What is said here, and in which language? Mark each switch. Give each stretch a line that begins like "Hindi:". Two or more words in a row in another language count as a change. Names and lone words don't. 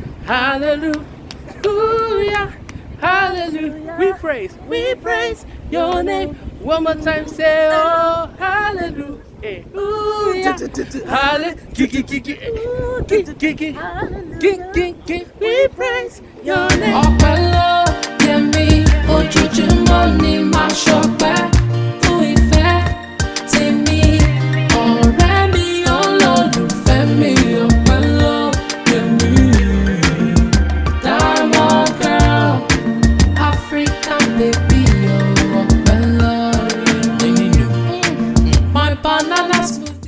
English: Hallelujah. Hallelujah. We praise your name. One more time, say, oh, hallelujah. We praise your name.
Yoruba: Ọpẹ́lọ́ yẹmi ojoojúmọ́ ni màá ṣọpẹ́ fún ìfẹ́ tèmi ọ̀rẹ́ mi olólùfẹ́ mi ọpẹ́lọ́ yẹmi.
English: Diamond girl, African baby,
Yoruba: ọpẹ́lọ́ yẹmi.
English: My banana